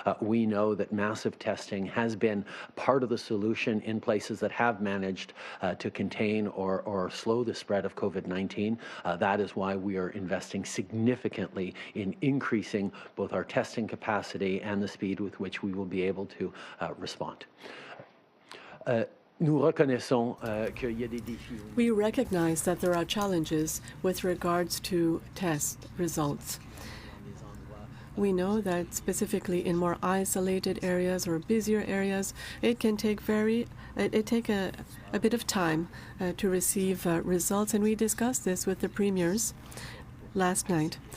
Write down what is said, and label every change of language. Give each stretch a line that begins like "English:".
English: We know that massive testing has been part of the solution in places that have managed to contain or slow the spread of COVID-19. That is why we are investing significantly in increasing both our testing capacity and the speed with which we will be able to respond.
French: Nous reconnaissons qu'il y a des défis.
English: We recognize that there are challenges with regards to test results. We know that specifically in more isolated areas or busier areas, it can take a bit of time to receive results, and we discussed this with the premiers last night.